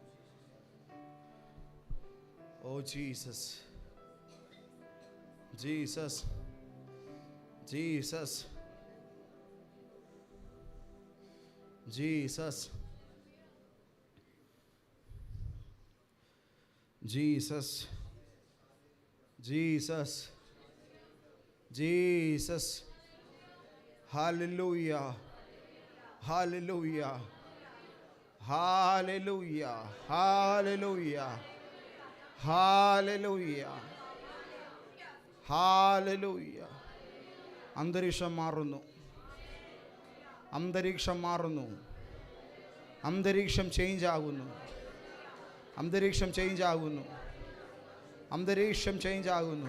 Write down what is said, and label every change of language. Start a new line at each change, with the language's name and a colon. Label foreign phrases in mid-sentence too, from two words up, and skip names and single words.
English: Oh Jesus, Jesus, Jesus, Jesus, Jesus, Jesus, Jesus, hallelujah, hallelujah. Hallelujah, hallelujah, hallelujah, hallelujah.
Malayalam: അന്തരീക്ഷം മാറുന്നു, അന്തരീക്ഷം മാറുന്നു, അന്തരീക്ഷം ചേഞ്ച് ആകുന്നു, അന്തരീക്ഷം ചേഞ്ച് ആകുന്നു, അന്തരീക്ഷം ചേഞ്ച് ആകുന്നു.